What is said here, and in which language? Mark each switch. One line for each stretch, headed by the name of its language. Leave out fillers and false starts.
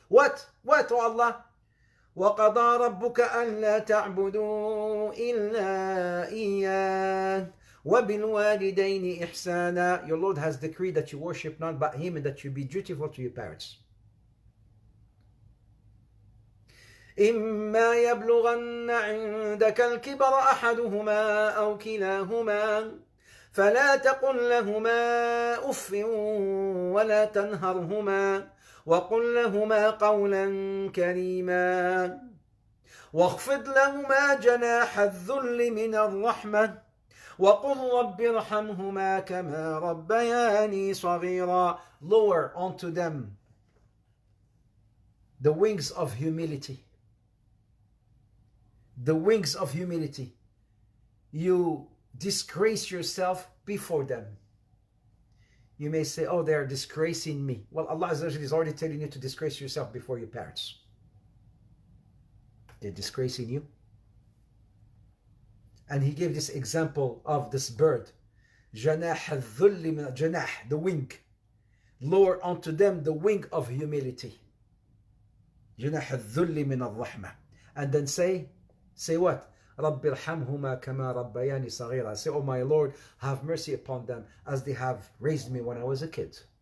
English: What? What, O Allah?
Arabic: وَقَضَى رَبُّكَ أَلَّا تَعْبُدُوا إِلَّا إِيَّاهُ وَبِالْوَالِدَيْنِ إِحْسَانًا.
English: Your Lord has decreed that you worship none but Him and that you be dutiful to your parents.
Arabic: إما يبلغن عندك الكبر أحدهما أو كلاهما فلا تقل لهما أف ولا تنهرهما وقل لهما قولا كريما واخفض لهما جناح الذل من الرحمة وقل رب ارحمهما كما ربياني صغيرا.
English: Lower onto them the wings of humility. The wings of humility. You disgrace yourself before them. You may say, oh, they're disgracing me. Well, Allah Azza wa Jalla is already telling you to disgrace yourself before your parents. They're disgracing you. And He gave this example of this bird.
Arabic: جناح الذل من جناح,
English: the wing. Lower onto them the wing of humility.
Arabic: جناح الذل من الرحمة.
English: And then say what?
Arabic: رَبِّ ارْحَمْهُمَا كَمَا رَبَّيَانِي صَغِيرًا.
English: Say, oh my Lord, have mercy upon them as they have raised me when I was a kid.